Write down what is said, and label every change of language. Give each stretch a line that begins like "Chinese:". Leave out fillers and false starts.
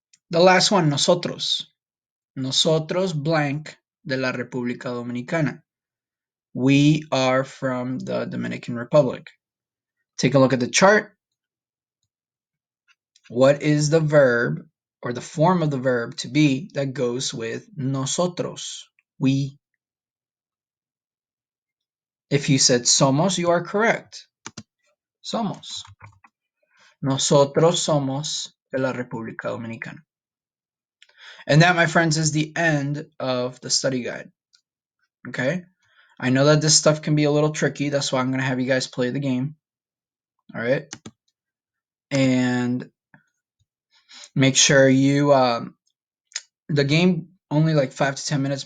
English: The last one,
Spanish: nosotros. Nosotros blank de la República Dominicana.
English: We are from the Dominican Republic. Take a look at the chart. What is the verb or the form of the verb to be that goes with nosotros? We. If you said somos, you are correct. Somos.
Spanish: Nosotros somos de la República Dominicana.
English: And that, my friends, is the end of the study guide. Okay? I know that this stuff can be a little tricky. That's why I'm going to have you guys play the game. All right? And make sure you, the game only like 5 to 10 minutes.